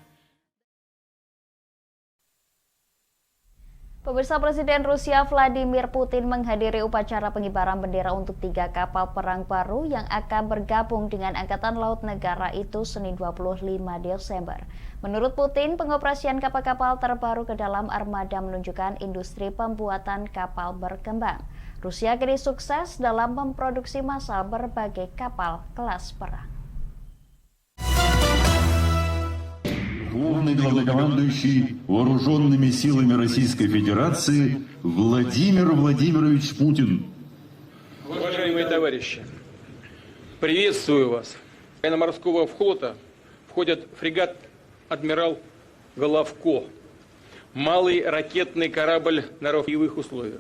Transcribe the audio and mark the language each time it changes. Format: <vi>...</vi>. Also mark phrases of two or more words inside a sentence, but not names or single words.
<id>Pemirsa, Presiden Rusia Vladimir Putin menghadiri upacara pengibaran bendera untuk 3 kapal perang baru yang akan bergabung dengan Angkatan Laut negara itu Senin 25 Desember. Menurut Putin, pengoperasian kapal-kapal terbaru ke dalam armada menunjukkan industri pembuatan kapal berkembang. Rusia kini sukses dalam memproduksi massal berbagai kapal kelas perang.</id> <ru>Верховный главнокомандующий вооруженными силами Российской Федерации Владимир Владимирович Путин. Уважаемые товарищи, приветствую вас. Военно-морского флота входят фрегат «Адмирал Головко», малый ракетный корабль на боевых условиях.</ru>